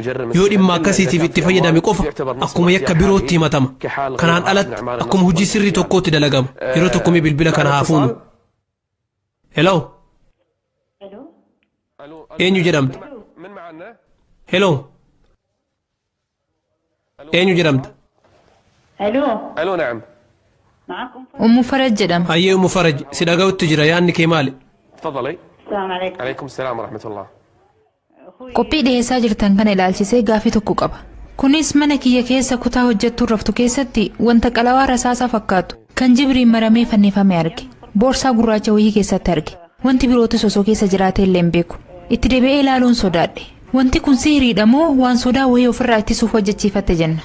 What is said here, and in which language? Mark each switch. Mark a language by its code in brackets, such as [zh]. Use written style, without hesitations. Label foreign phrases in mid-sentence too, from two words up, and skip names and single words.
[om] Yoo dhimma akkasiitiif itti fayyadame qofa akkuma yakka birootti himatama. Kanaan alatti akkuma hojii sirrii tokkootti dalagama. Yeroo tokkomii bilbila kana haa fuunu. Hello. Eenyu jedhamta? Hello. eenyu jedhamta? [ar] الو نعم معكم أم فرج جدم [om] hayyee umu faraj si dhaga'utti jira yaanni kee maali? [ar] تفضلي. السلام عليكم. عليكم السلام ورحمة الله. [om] qophii dhiheessaa jirtan kana ilaalchisee gaafii tokko qaba. Kunis mana kiyya keessa kutaa hojjettuu raftu keessatti wanta qalawaa rasaasaa fakkaatu kan jibriin maramee fannifame arge. Boorsaa gurraacha wayii keessatti arge. Wanti birootis osoo keessa jiraatee illee hin beeku. Itti deebi'ee ilaaluun sodaadhe. Wanti kun sihiriidha moo waan sodaa wayii ofirraa ittisuuf hojjechiifatte jenna.